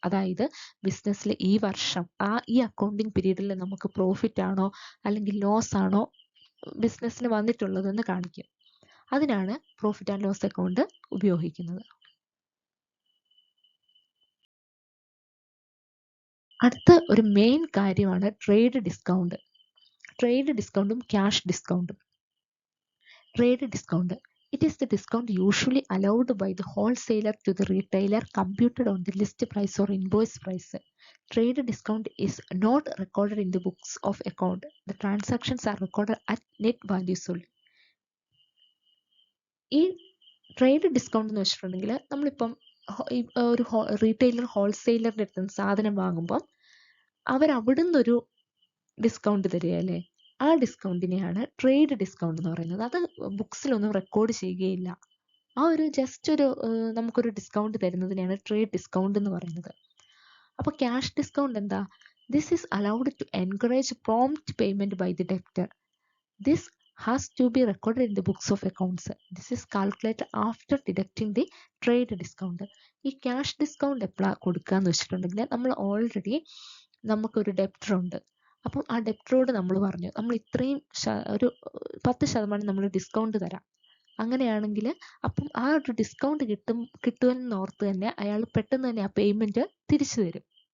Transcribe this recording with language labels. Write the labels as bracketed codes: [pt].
[ml] അതായത് ബിസിനസ്സിൽ ഈ വർഷം ഈ അക്കൗണ്ടിങ് പീരീഡിൽ നമുക്ക് പ്രോഫിറ്റ് ആണോ അല്ലെങ്കിൽ ലോസ് ആണോ ബിസിനസ്സിന് വന്നിട്ടുള്ളതെന്ന് കാണിക്കും. അതിനാണ് പ്രോഫിറ്റ് ആൻഡ് ലോസ് അക്കൗണ്ട് ഉപയോഗിക്കുന്നത്. അടുത്ത ഒരു മെയിൻ കാര്യമാണ് ട്രേഡ് ഡിസ്കൗണ്ട്. ട്രേഡ് ഡിസ്കൗണ്ടും ക്യാഷ് ഡിസ്കൗണ്ടും. Trade discount. [en] It is the discount usually allowed by the wholesaler to the retailer computed on the list price or invoice price. Trade discount is not recorded in the books of account. The transactions are recorded at net values only. [ml] ഈ trade discount എന്ന് വെച്ചിട്ടുണ്ടെങ്കിൽ നമ്മളിപ്പം ഒരു retailer ഹോൾസെയിലറിൻ്റെ അടുത്ത് നിന്ന് സാധനം വാങ്ങുമ്പോൾ അവരവിടുന്ന് ഒരു ഡിസ്കൗണ്ട് തരികയല്ലേ, ആ ഡിസ്കൗണ്ടിനെയാണ് ട്രേഡ് ഡിസ്കൗണ്ട് എന്ന് പറയുന്നത്. അത് ബുക്സിലൊന്നും റെക്കോർഡ് ചെയ്യുകയില്ല. ആ ഒരു ജസ്റ്റ് ഒരു നമുക്കൊരു ഡിസ്കൗണ്ട് തരുന്നതിനെയാണ് ട്രേഡ് ഡിസ്കൗണ്ട് എന്ന് പറയുന്നത്. അപ്പോൾ ക്യാഷ് ഡിസ്കൗണ്ട് എന്താ? [en] This is allowed to encourage prompt payment by the debtor. This has to be recorded in the books of accounts. This is calculated after deducting the trade discount. [ml] ഈ cash discount എപ്പോഴാണ് കൊടുക്കുക എന്ന് വെച്ചിട്ടുണ്ടെങ്കിൽ നമ്മൾ already നമുക്കൊരു debtor ഉണ്ട്. അപ്പം ആ ഡെപ്റ്ററോട് നമ്മൾ പറഞ്ഞു നമ്മൾ ഇത്രയും ഒരു 10% നമ്മൾ ഡിസ്കൗണ്ട് തരാം. അങ്ങനെയാണെങ്കിൽ അപ്പം ആ ഒരു ഡിസ്കൗണ്ട് കിട്ടുമെന്ന് ഓർത്ത് തന്നെ അയാൾ പെട്ടെന്ന് തന്നെ ആ പേയ്മെന്റ് തിരിച്ചു തരും.